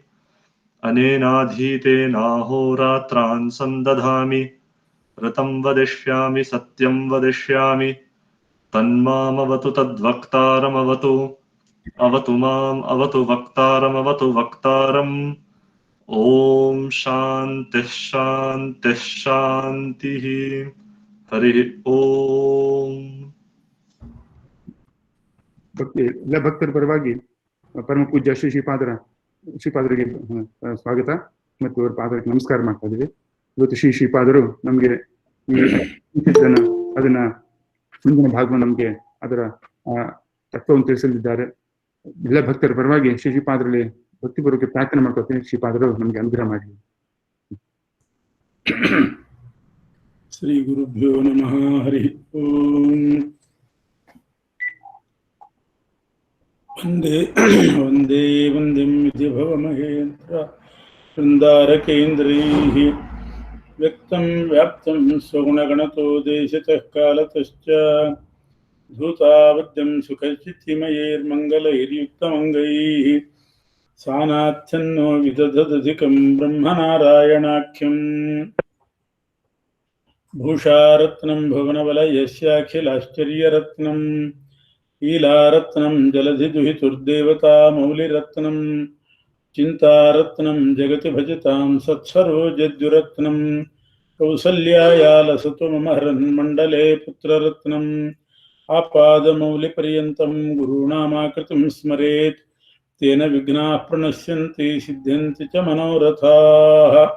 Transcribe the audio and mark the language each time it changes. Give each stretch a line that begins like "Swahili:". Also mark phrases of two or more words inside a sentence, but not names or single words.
Sanskrit: अनेनाधीतेनाहोरात्रान् सन्दधामि ऋतं वदिष्यामि सत्यं वदिष्यामि तन्मामवतु तद्वक्तारमवतु अवतु माम् अवतु वक्तारमवतु वक्तारम् ॐ शान्तिः शान्तिः शान्तिः हरिः ಓಂ.
Kannada: ಎಲ್ಲ ಭಕ್ತರ ಪರವಾಗಿ ಪರಮ ಪೂಜ್ಯ ಶ್ರೀಪಾದರಿಗೆ ಸ್ವಾಗತ ಮತ್ತು ಅವರ ಪಾದಕ್ಕೆ ನಮಸ್ಕಾರ ಮಾಡ್ತಾ ಇದ್ದೀವಿ. ಇವತ್ತು ಶ್ರೀಪಾದರು ನಮಗೆ ಅದನ್ನ ಮುಂದಿನ ಭಾಗವನ್ನು ನಮಗೆ ಅದರ ತತ್ವವನ್ನು ತಿಳಿಸಲಿದ್ದಾರೆ. ಎಲ್ಲ ಭಕ್ತರ ಪರವಾಗಿ ಶ್ರೀಪಾದರಲ್ಲಿ ಭಕ್ತಿಪೂರ್ವಕ ಪ್ರಾರ್ಥನೆ ಮಾಡ್ಕೊಳ್ತೀನಿ. ಶ್ರೀಪಾದರು ನಮಗೆ ಅನುಗ್ರಹ ಮಾಡಲಿ.
Sanskrit: ಶ್ರೀ ಗುರುಭ್ಯೋ ನಮಃ. ಹರಿ ಓಂ. ವಂದೇ ವಂದೇ ವಂದ್ಯಂ ವಿಧಿಭವಮಹೇಂದ್ರ ವೃಂದಾರಕೇಂದ್ರೈಃ ವ್ಯಕ್ತಂ ವ್ಯಾಪ್ತಂ ಸ್ವಗುಣಗಣತೋ ದೇಶತಃ ಕಾಲತಶ್ಚ ಧೂತಾವದ್ಯಂ ಸುಖಚಿತ್ತಿಮಯೈರ್ಮಂಗಲೈರ್ಯುಕ್ತಮಂಗೈಃ ಸಾನಾಥ್ಯನ್ನೋ ವಿದಧದಧಿಕಂ ಬ್ರಹ್ಮನಾರಾಯಣಾಖ್ಯಂ ಭೂಷಾರತ್ನಂ ಭುವನವಲಯಸ್ಯಾಖಿಲಾಶ್ಚರ್ಯರತ್ನಂ ईलारत्नं जलधिदुहितुर्देवता मौलिरत्नं चिन्तारत्नं जगति भजतां सत्सरोजद्युरत्नं कौसल्यायालसतु मम हरन्मण्डले पुत्ररत्नम् आपादमौलिपर्यन्तं गुरूणामाकृतिं स्मरेत् तेन विघ्नाः प्रणश्यन्ति सिद्ध्यन्ति च मनोरथाः.